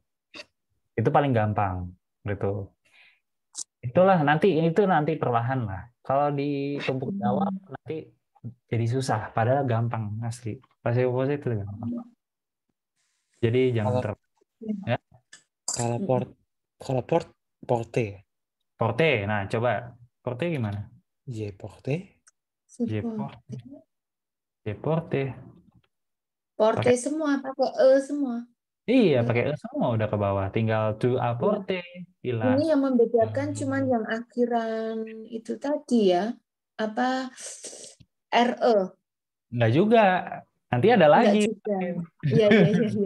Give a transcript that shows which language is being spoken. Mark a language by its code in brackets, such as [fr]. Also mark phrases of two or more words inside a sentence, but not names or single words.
[id] Itu paling gampang gitu. Itulah nanti perlahan lah. Kalau ditumpuk di awal nanti jadi susah, padahal gampang asli. Pasif itu gampang. Jadi jangan ya. Kalau porte. Porte. Nah, coba porte gimana? [fr] Je porte. [id] Porte. Porte semua, pakai semua. Iya, pakai semua udah ke bawah. Tinggal [fr] tu aporte. [id] Ini yang membedakan cuman yang akhiran itu tadi ya. Apa RE. Enggak juga. Nanti ada lagi. Iya.